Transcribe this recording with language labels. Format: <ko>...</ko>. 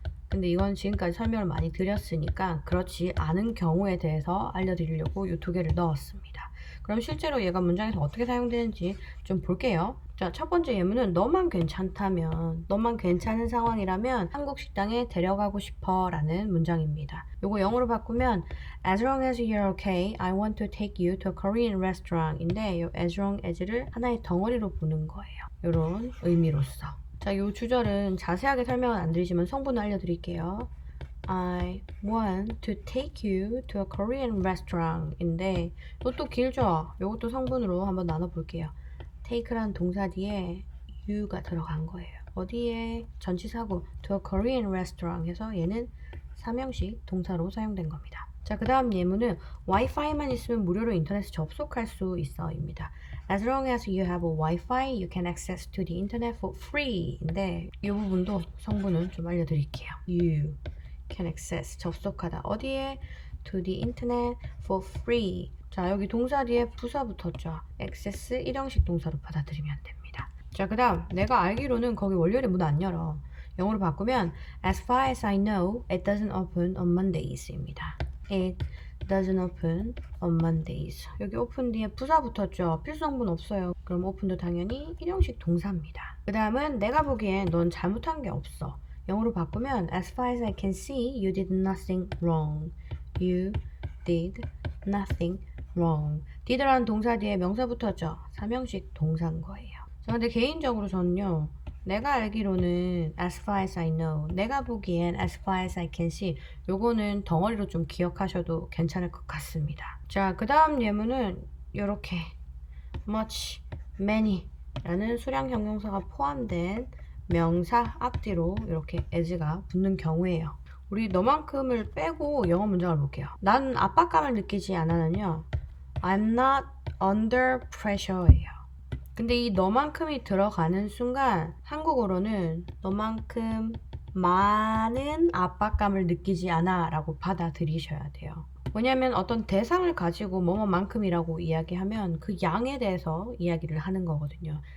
<ko>근데 이건 지금까지 설명을 많이 드렸으니까 그렇지 않은 경우에 대해서 알려드리려고 이 두 개를 넣었습니다. 그럼 실제로 얘가 문장에서 어떻게 사용되는지 좀 볼게요. 자, 첫 번째 예문은 너만 괜찮다면, 너만 괜찮은 상황이라면 한국 식당에 데려가고 싶어 라는 문장입니다. 요거 영어로 바꾸면</ko> <en>as long as you're okay, I want to take you to a Korean restaurant</en> <ko>인데 요 as long as를 하나의 덩어리로 보는 거예요. 요런 의미로서. 자, 요 주절은 자세하게 설명은 안 드리지만 성분을 알려드릴게요.</ko> <en>I want to take you to a Korean restaurant</en> <ko>인데 이것도 길죠? 이것도 성분으로 한번 나눠볼게요. take란 동사 뒤에 you가 들어간 거예요. 어디에? 전치사고</ko> <en>to a Korean restaurant</en> <ko>해서 얘는 삼형식 동사로 사용된 겁니다. 자, 그 다음 예문은 와이파이만 있으면 무료로 인터넷에 접속할 수 있어 입니다.</ko> <en>As long as you have a Wi-Fi, you can access to the internet for free</en> <ko>인데 이 부분도 성분은 좀 알려드릴게요.</ko> <en>You can access</en> <ko>접속하다 어디에?</ko> <en>to the internet for free.</en> <ko>자, 여기 동사 뒤에 부사 붙었죠. access 일형식 동사로 받아들이면 됩니다. 자, 그 다음 내가 알기로는 거기 월요일에 문 안 열어. 영어로 바꾸면</ko> <en>as far as I know, it doesn't open on Mondays 입니다. It doesn't open on Mondays.</en> <ko>여기 open 뒤에 부사 붙었죠. 필수성분 없어요. 그럼 open도 당연히 일형식 동사입니다. 그 다음은 내가 보기엔 넌 잘못한 게 없어. 영어로 바꾸면</ko> <en>as far as I can see, you did nothing wrong. You did nothing wrong.</en> <ko>did라는 동사 뒤에 명사 붙었죠. 삼형식 동사인 거예요. 자, 근데 개인적으로 저는요. 내가 알기로는</ko> <en>as far as I know,</en> <ko>내가 보기엔</ko> <en>as far as I can see</en> <ko>요거는 덩어리로 좀 기억하셔도 괜찮을 것 같습니다. 자, 그 다음 예문은 요렇게 much, many 라는 수량 형용사가 포함된 명사 앞뒤로 이렇게 as가 붙는 경우에요. 우리 너만큼을 빼고 영어 문장을 볼게요. 난 압박감을 느끼지 않아는요.</ko> <en>I'm not under pressure예요.</en> <ko>근데 이 너만큼이 들어가는 순간 한국어로는 너만큼 많은 압박감을 느끼지 않아 라고 받아들이셔야 돼요. 왜냐하면 어떤 대상을 가지고 뭐뭐만큼이라고 이야기하면 그 양에 대해서 이야기를 하는 거거든요.</ko>